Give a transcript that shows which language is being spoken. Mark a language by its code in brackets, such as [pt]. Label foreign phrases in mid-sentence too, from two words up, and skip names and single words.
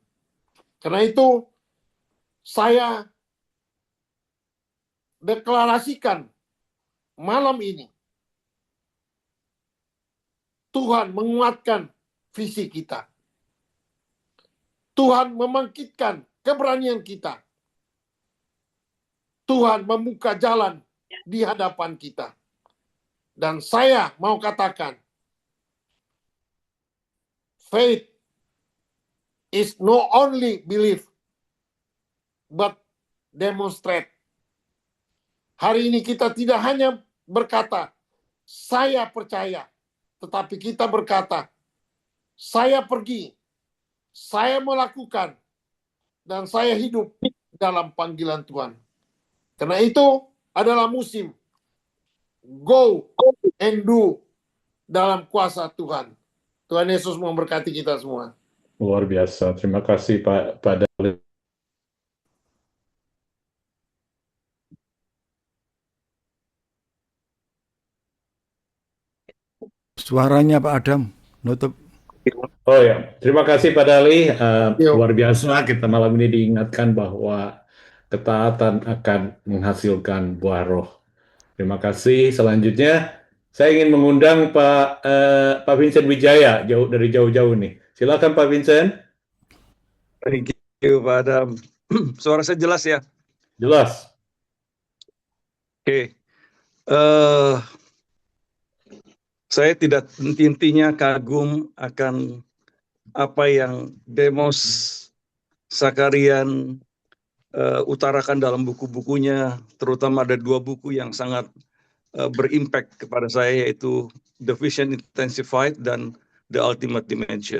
[id] Karena itu, saya deklarasikan malam ini, Tuhan menguatkan visi kita. Tuhan membangkitkan keberanian kita. Tuhan membuka jalan di hadapan kita. Dan saya mau katakan, [en] faith is not only believe, but demonstrate. [id] Hari ini kita tidak hanya berkata, saya percaya, tetapi kita berkata, saya pergi, saya melakukan, dan saya hidup dalam panggilan Tuhan. Karena itu adalah musim [en] go and do [id] dalam kuasa Tuhan. Tuhan Yesus memberkati kita semua. Luar biasa. Terima kasih Pak Dali. Suaranya Pak Adam, nutup. Oh ya, terima kasih Pak Dali. Yuk. Luar biasa kita malam ini diingatkan bahwa ketaatan akan menghasilkan buah roh. Terima kasih. Selanjutnya, saya ingin mengundang Pak Vincent Wijaya dari jauh-jauh nih. Silakan Pak Vincent. [en] Thank you, [id] Pak Adam. Suara saya jelas ya? Jelas. Oke. Saya tidak henti-hentinya kagum akan apa yang Demos Sakarian utarakan dalam buku-bukunya, terutama ada 2 buku yang sangat berimpact kepada saya, yaitu The Vision Intensified dan The Ultimate Dimension.